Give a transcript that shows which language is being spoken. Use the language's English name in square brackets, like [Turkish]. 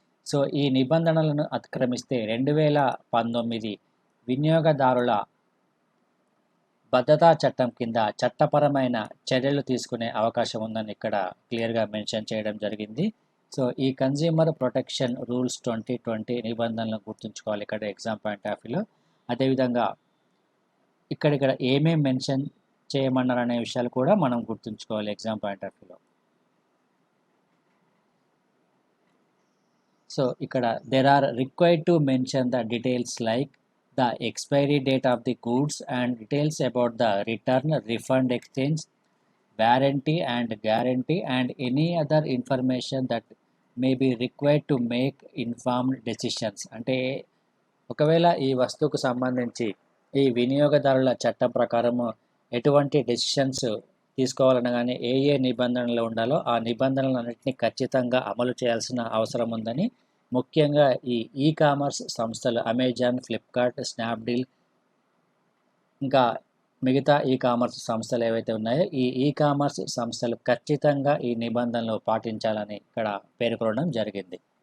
[Telugu] So ఈ నిబంధనలను అతిక్రమిస్తే 2019 వినియోగదారుల భద్రతా చట్టం కింద చట్టపరమైన చర్యలు తీసుకునే అవకాశం ఉందని ఇక్కడ క్లియర్గా మెన్షన్ చేయడం జరిగింది. సో ఈ కన్జ్యూమర్ ప్రొటెక్షన్ రూల్స్ 2020 నిబంధనలను గుర్తుంచుకోవాలి ఇక్కడ ఎగ్జామ్ పాయింట్ ఆఫ్ వ్యూలో. అదేవిధంగా ఇక్కడ ఏమేమి మెన్షన్ చేయమన్నారు అనే విషయాలు కూడా మనం గుర్తుంచుకోవాలి ఎగ్జామ్ పాయింట్ ఆఫ్ వ్యూలో. సో ఇక్కడ [English] there are required to mention the details like the expiry date of the goods and details about the return, refund, exchange, warranty and guarantee and any other information that may be required to make informed decisions. [Telugu] అంటే ఒకవేళ ఈ వస్తువుకు సంబంధించి ఈ వినియోగదారుల చట్టం ప్రకారము ఎటువంటి డెసిషన్స్ తీసుకోవాలనగానే ఏ నిబంధనలు ఉండాలో ఆ నిబంధనలన్నింటినీ ఖచ్చితంగా అమలు చేయాల్సిన అవసరం ఉందని ముఖ్యంగా ఈ కామర్స్ సంస్థలు అమెజాన్, ఫ్లిప్కార్ట్, స్నాప్డీల్ ఇంకా మిగతా ఈ కామర్స్ సంస్థలు ఏవైతే ఉన్నాయో ఈ కామర్స్ సంస్థలు ఖచ్చితంగా ఈ నిబంధనలు పాటించాలని ఇక్కడ పేర్కొనడం జరిగింది.